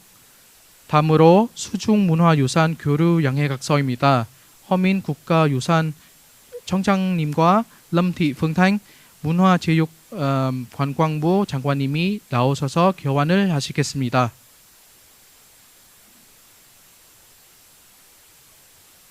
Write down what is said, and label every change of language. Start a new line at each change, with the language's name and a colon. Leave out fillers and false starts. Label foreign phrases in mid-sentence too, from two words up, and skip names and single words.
Korean: 다음으로 수중문화유산 교류 양해 각서입니다. 허민 국가유산 청장님과 lâm thị phương thanh 문화체육관광부 장관님이 나오셔서 교환을 하시겠습니다.